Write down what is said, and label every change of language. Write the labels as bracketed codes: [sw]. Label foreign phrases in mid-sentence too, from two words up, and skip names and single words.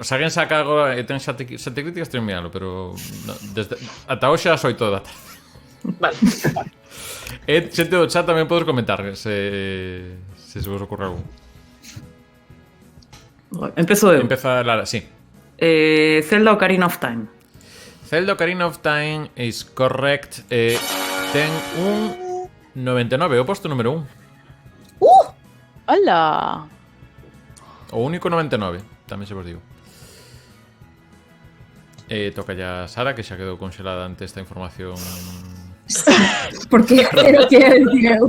[gl] Se alguén saca agora e ten sete críticas, teño miralo, pero ata hoxe as 8 da tarde. Vale. E xente do chat tamén podes comentar se vos ocorre algún. Empezo eu. Empeza Lara, sí. Zelda Ocarina of Time. [en] Zelda Ocarina of Time is correct. [gl] Ten un 99, o posto número 1. Hola. O único 99, tamén se vos digo. Toca ya Sara, que xa quedou congelada ante esta información. Porque era o que ia dicir eu.